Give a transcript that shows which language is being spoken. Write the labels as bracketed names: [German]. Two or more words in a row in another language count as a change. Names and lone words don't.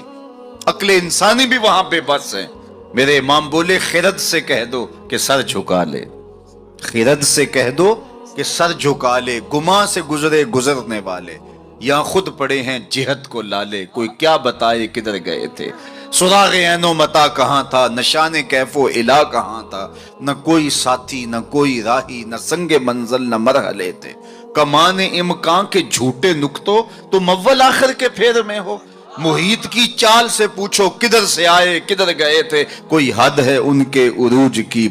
[Urdu] عقل انسانی بھی وہاں بے بس ہے. میرے امام بولے خرد سے کہہ دو کہ سر جھکا لے، خرد سے کہہ دو کہ سر جھکا لے، گماں سے گزرے گزرنے والے، یا خود پڑے ہیں جہت کو لالے، کوئی کیا بتائے کدھر گئے تھے. سراغ عین و متا کہاں تھا، نشان کیف و الہ کہاں تھا، نہ کوئی ساتھی نہ کوئی راہی، نہ سنگ منزل نہ مرحلے تھے. کمان امکان کے جھوٹے نکتوں تم اول آخر کے پھیر میں ہو. محیط کی چال سے پوچھو کدھر سے آئے کدھر گئے تھے، کوئی حد ہے ان کے عروج کی.